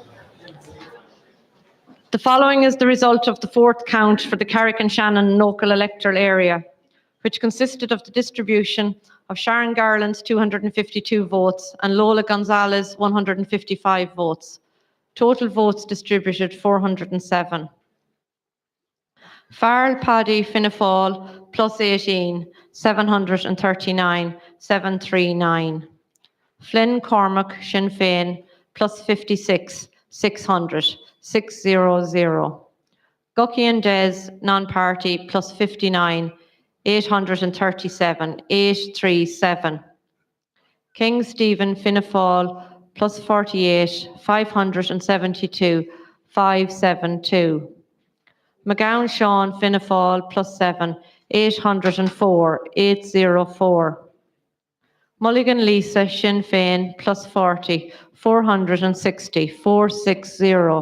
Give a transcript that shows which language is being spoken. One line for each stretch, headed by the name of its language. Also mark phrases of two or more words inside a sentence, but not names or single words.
English: the following is the result of the fourth count for the Carrick and Shannon local electoral area, which consisted of the distribution of Sharon Garland's 252 votes and Lola Gonzalez 155 votes. Total votes distributed 407. Farrell Paddy Fianna Fáil plus 18, 739, 739. Flynn Cormac Sinn Féin plus 56, 600, 600. Gucky and Des non-party plus 59, 837, 837. King Stephen Fianna Fáil plus 48, 572, 572. McGowan Sean Fianna Fáil plus 7, 804, 804. Mulligan Lisa Sinn Féin plus 40, 460, 460.